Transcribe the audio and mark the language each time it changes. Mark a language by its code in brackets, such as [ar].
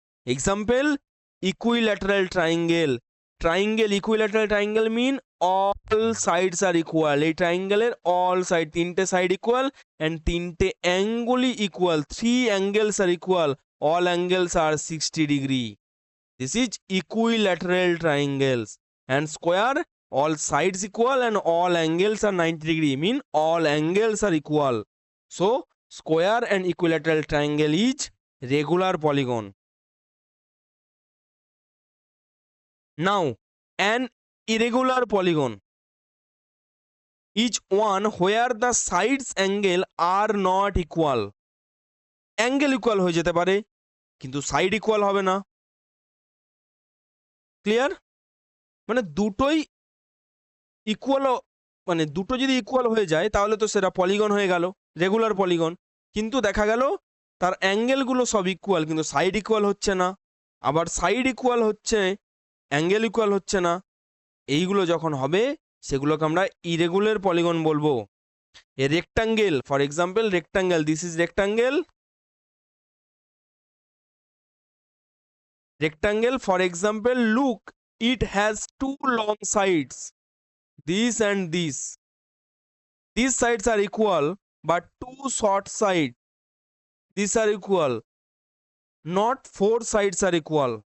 [bn] Example, equilateral triangle. Triangle, [en] equilateral triangle mean all sides are equal, [bn] এই ট্রাইঙ্গেলের all side, তিনটে side equal and তিনটে অ্যাঙ্গেলই equal, [en] 3 angles are equal, all angles are 60 degree. This is equilateral triangles. And square, all sides equal and all angles are 90 degree, mean all angles are equal. So square and equilateral triangle is regular polygon. Now an irregular polygon is one where the sides angle are not equal. [bn] Angle equal হয়ে যেতে পারে কিন্তু side equal হবে না। Clear? মানে দুটোই equal, মানে দুটো যদি ইকুয়াল হয়ে যায় তাহলে তো সেটা পলিগন হয়ে গেল, রেগুলার পলিগন। কিন্তু দেখা গেল তার অ্যাঙ্গেলগুলো সব ইকুয়াল কিন্তু সাইড ইকুয়াল হচ্ছে না, আবার সাইড ইকুয়াল হচ্ছে অ্যাঙ্গেল ইকুয়াল হচ্ছে না। এইগুলো যখন হবে সেগুলোকে আমরা ইরেগুলার পলিগন বলবো। [en] A rectangle, for example rectangle, this is rectangle. Rectangle, for example, look, it has two long sides, this and this. These sides are equal, but two short sides, these are equal, not 4 sides are equal.